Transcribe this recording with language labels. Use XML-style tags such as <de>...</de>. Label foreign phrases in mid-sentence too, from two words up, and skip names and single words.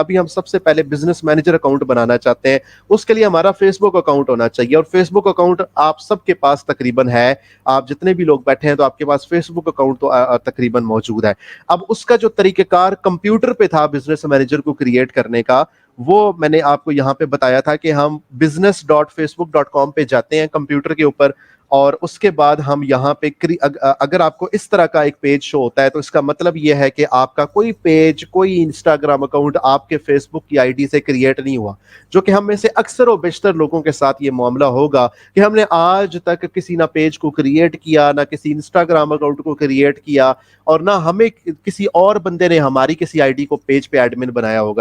<ur>ابھی ہم سب سے پہلے</ur> <en>business manager account</en> <ur>بنانا چاہتے ہیں، اس کے لیے ہمارا</ur> <en>Facebook account</en> <ur>ہونا چاہیے. اور</ur> <en>Facebook account</en> <ur>آپ سب کے پاس تقریباً ہے، آپ جتنے بھی لوگ بیٹھے ہیں تو آپ کے پاس</ur> <en>Facebook account</en> <ur>تو تقریباً موجود ہے. اب اس کا جو طریقہ کار کمپیوٹر پہ تھا</ur> <en>business manager</en> <ur>کو کریئیٹ کرنے کا، وہ میں نے آپ کو یہاں پہ بتایا تھا کہ ہم business.facebook.com پہ جاتے ہیں کمپیوٹر کے اوپر، اور اس کے بعد ہم یہاں پہ اگر آپ کو اس طرح کا ایک پیج شو ہوتا ہے تو اس کا مطلب یہ ہے کہ آپ کا کوئی پیج، کوئی</ur> <en>Instagram account</en> <ur>آپ کے فیس بک کی آئی ڈی سے کریئیٹ نہیں ہوا. جو کہ ہم میں سے اکثر اور بیشتر لوگوں کے ساتھ یہ معاملہ ہوگا کہ ہم نے آج تک کسی نہ پیج کو کریئیٹ کیا، نہ کسی</ur> <en>Instagram account</en> <ur>کو کریئیٹ کیا، اور نہ ہمیں کسی اور بندے نے ہماری کسی آئی ڈی کو پیج پہ ایڈمن بنایا ہوگا.</ur>